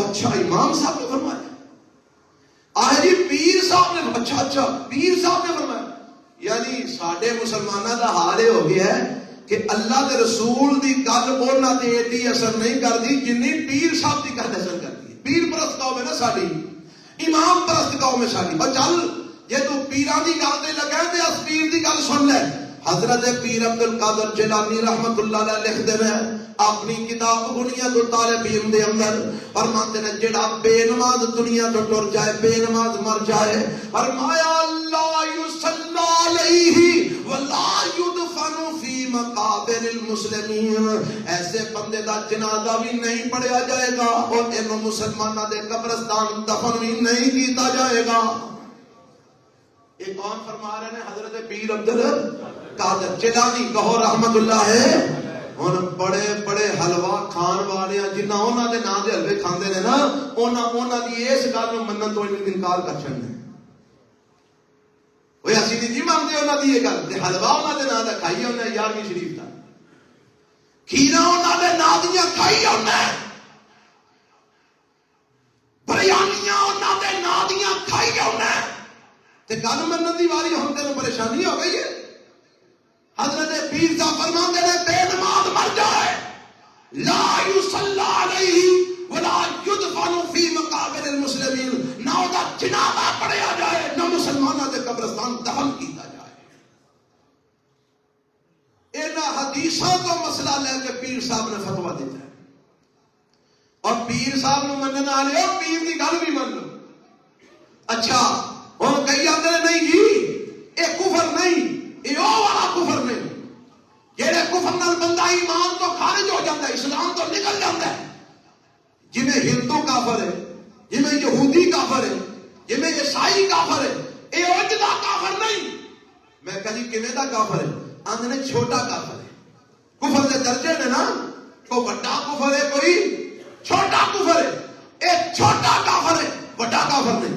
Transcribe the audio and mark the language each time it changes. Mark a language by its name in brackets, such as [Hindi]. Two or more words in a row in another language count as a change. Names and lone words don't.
[Urdu] اچھا امام صاحب نے فرمایا. آہ جی پیر صاحب نے، اچھا اچھا پیر صاحب نے فرمایا. یعنی ساڈے مسلمانوں کا حال یہ ہو گیا ہے کہ اللہ کے رسول [Punjabi] دی گل انہاں تے ایڈی اثر نہیں کرتی جنی پیر صاحب دی گل اثر کرتی ہے. پیر پرست قوم ہے نا ساڈی، امام پرست قوم ہے ساڈی. اور چل جے تو پیراں دی گل تے لگا تے اس پیر دی گل سن لے. حضرت پیر عبد القادر جیلانی رحمت اللہ علیہ لکھتے ہیں اپنی کتاب بنیاد الطالبین دے اندر، فرماتے ہیں جڑا بے نماز دنیا تو ٹر جائے، بے نماز مر جائے، فرمایا [Arabic] لا یصلی علیہ ولا یدفن فی مقابر المسلمین، [Punjabi] ایسے بندے دا جنازہ بھی نہیں پڑھیا جائے گا اور انہوں مسلمانہ دے قبرستان دفن بھی نہیں کیتا جائے گا۔ [Urdu] یہ کون فرما رہے ہیں؟ حضرت پیر عبد القادر جیلانی کہو رحمت اللہ ہے۔ [Punjabi] ہن بڑے بڑے حلوہ کھان والے جنہ انہاں دے نام دے حلوے کھاندے نے نا، انہاں دی اس گل نوں منن تو انکار کر چھڈنے، اوے اسی نہیں جی منتے انہاں دی یہ گل، تے حلوہ انہاں دے نام دا کھائی انہاں 11ویں شریف دا، کھیرا انہاں دے نام دیاں کھائی انہاں، بریانیاں انہاں دے نام دیاں کھائی انہاں، تے گل منن دی واری ہن تینوں پریشانی ہو گئی ہے۔ حضرت پیر صاحب فرماندے نے بے نماز مر جائے، [Arabic] لا یصلی علیہ ولا یدفن فی مقابر المسلمین، [Punjabi] نہ او دا جنازہ پڑھیا جائے نہ مسلماناں دے قبرستان دفن کیتا جائے۔ انہاں حدیثاں کو مسئلہ لے کے پیر صاحب نے فتویٰ دیتا ہے، اور پیر صاحب نو منن والے پیر دی گل بھی من لو۔ اچھا ہن کئی آندے نہیں جی اے کفر نہیں، اے او والا کفر نہیں، جہڑے کفر نال بندہ ایمان تو خارج ہو جاتا ہے، اسلام تو نکل جاتا ہے، جویں ہندو کافر ہے، جویں یہودی کافر ہے، جویں عیسائی کافر ہے، اے اونج دا کافر نہیں۔ میں کہا جی کیویں دا کافر ہے؟ آندے نے چھوٹا کافر ہے، کفر دے درجے نے نا، کوئی بڑا کفر ہے کوئی چھوٹا کفر ہے، اے چھوٹا کافر ہے بڑا کافر نہیں۔